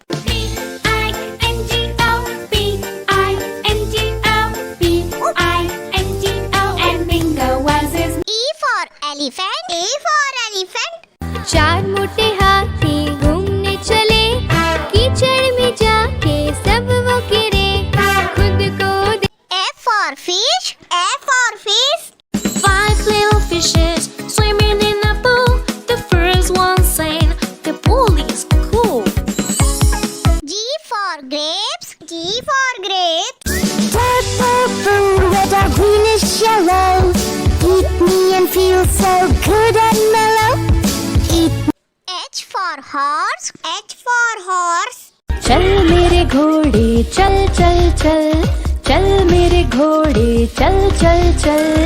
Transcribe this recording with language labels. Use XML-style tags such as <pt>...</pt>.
<en>B-I-N-G-O, B-I-N-G-O, B-I-N-G-O, and bingo was his E for elephant. E for elephant.</en> <hi>चार मोटे हाथी घूमने चले, कीचड़ में जाके सब वो गिरे, खुद को</hi> <en>F for fish. F for fish. 5 little fishes swimming in a pool. The first one saying, the pool is cool. G for grapes. G for grapes. Red purple, red or greenish yellow. Eat me and feel so good and mellow. Eat. H for horse. H for horse.</en> <hi>चल मेरे घोड़े चल चल चल, चल मेरे घोड़े चल चल चल.</hi>